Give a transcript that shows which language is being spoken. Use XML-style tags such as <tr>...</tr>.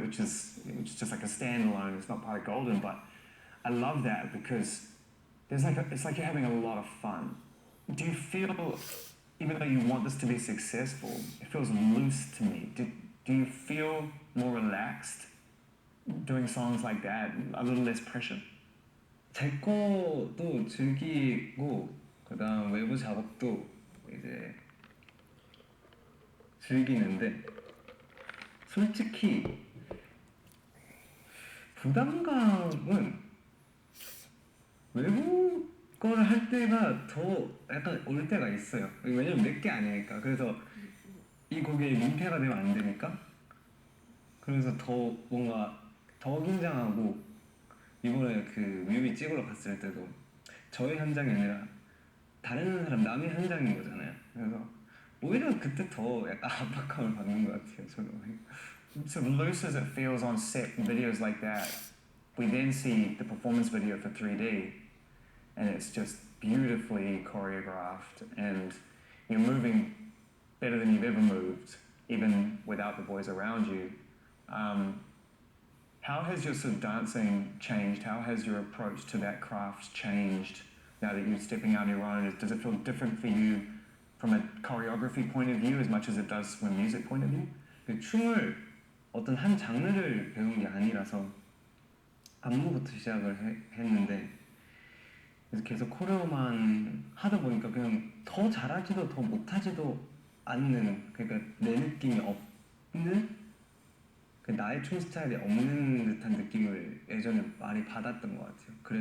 <en>Which is just like a standalone. It's not part of Golden, but I love that because it's like you're having a lot of fun. Do you feel, even though you want this to be successful, it feels loose to me. Do you feel more relaxed doing songs like that? A little less pressure?</en> <ko>제 거도 즐기고 그다음 외부 작업도 이제 즐기는데 솔직히 부담감은 외부 거를 할 때가 더 약간 올 때가 있어요. 왜냐면 몇 개 아니니까. 그래서 이 곡에 민폐가 되면 안 되니까. 그래서 더 뭔가 더 긴장하고 이번에 그 뮤비 찍으러 갔을 때도 저희 현장이 아니라 다른 사람 남의 현장인 거잖아요. 그래서 오히려 그때 더 약간 압박감을 받는 것 같아요. 저는.</ko> <en>So loose as it feels on set videos like that, we then see the performance video for 3D, and it's just beautifully choreographed, and you're moving better than you've ever moved, even without the boys around you. How has your sort of dancing changed? How has your approach to that craft changed now that you're stepping out on your own? Does it feel different for you from a choreography point of view as much as it does from a music point of view?</en> <ko>그 춤을 어떤 한 장르를 배운 게 아니라서 안무부터 시작을 했는데 그래서 계속 코레오만 하다 보니까 그냥 더 잘하지도 더 못하지도 않는 그러니까 내 느낌이 없는 그 나의 춤 스타일이 없는 듯한 느낌을 예전에 많이 받았던 것 같아요.</ko>